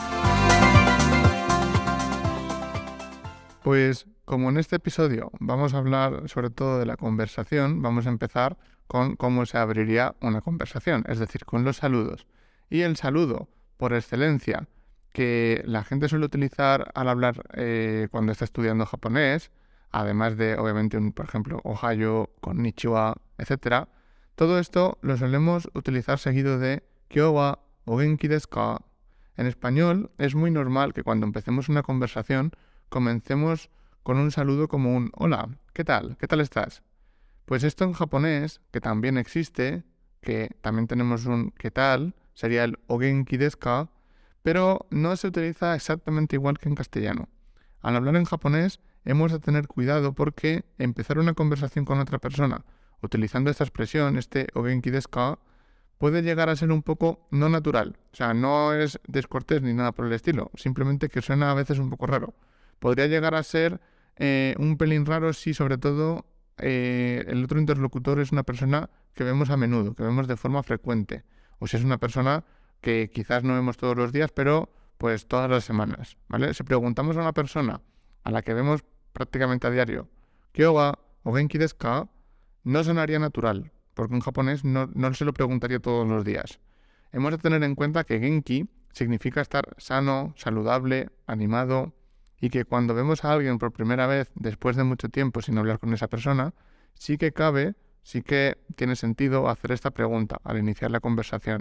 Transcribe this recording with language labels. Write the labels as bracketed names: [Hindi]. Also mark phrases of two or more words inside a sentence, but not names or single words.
[Spanish] Pues como en este episodio vamos a hablar sobre todo de la conversación, vamos a empezar con cómo se abriría una conversación, es decir, con los saludos. Y el saludo, por excelencia, que la gente suele utilizar al hablar cuando está estudiando japonés, además de, obviamente, por ejemplo, [Japanese] おはよう、こんにちは, [Spanish] etc. Todo esto lo solemos utilizar seguido de [Japanese] 今日はお元気ですか. [Spanish] En español es muy normal que cuando empecemos una conversación comencemos con un saludo como un hola, ¿qué tal? ¿Qué tal estás? Pues esto en japonés, que también existe, que también tenemos un ¿qué tal? Sería el [Japanese] お元気ですか, [Spanish] pero no se utiliza exactamente igual que en castellano. Al hablar en japonés hemos de tener cuidado porque empezar una conversación con otra persona utilizando esta expresión, este [Japanese] お元気ですか, [Spanish] puede llegar a ser un poco no natural. O sea, no es descortés ni nada por el estilo, simplemente que suena a veces un poco raro. Podría llegar a ser un pelín raro si sobre todo el otro interlocutor es una persona que vemos a menudo, que vemos de forma frecuente. O si es una persona que quizás no vemos todos los días, pero pues todas las semanas, ¿vale? Si preguntamos a una persona a la que vemos prácticamente a diario, [Japanese] ¿今日はお元気ですか? [Spanish] No sonaría natural, porque en japonés no se lo preguntaría todos los días. Hemos de tener en cuenta que genki significa estar sano, saludable, animado, y que cuando vemos a alguien por primera vez después de mucho tiempo sin hablar con esa persona, sí que tiene sentido hacer esta pregunta al iniciar la conversación.